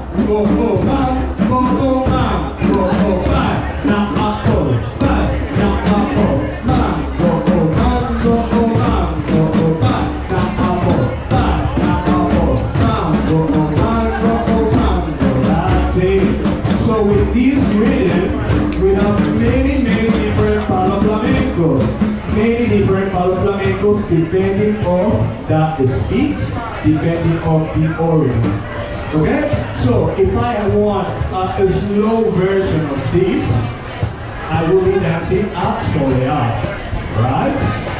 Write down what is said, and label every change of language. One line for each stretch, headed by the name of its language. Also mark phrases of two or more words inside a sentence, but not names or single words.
English: go, go, bam, go, go, bam, go, go, bam, now up, go, bam, now up, go, bam, go, go, bam, go, go, bam, go, go, bam, now up, go, bam, now up, go, bam, go, go, bam, go, go, bam, go, that's it. So with this rhythm, we have many different
Spanish: palo flamencos.
English: Many different
Spanish: palo flamencos
English: depending on the speed, depending on the organ. Okay? So if I want a slow version of this, I will be dancing a soleá, right?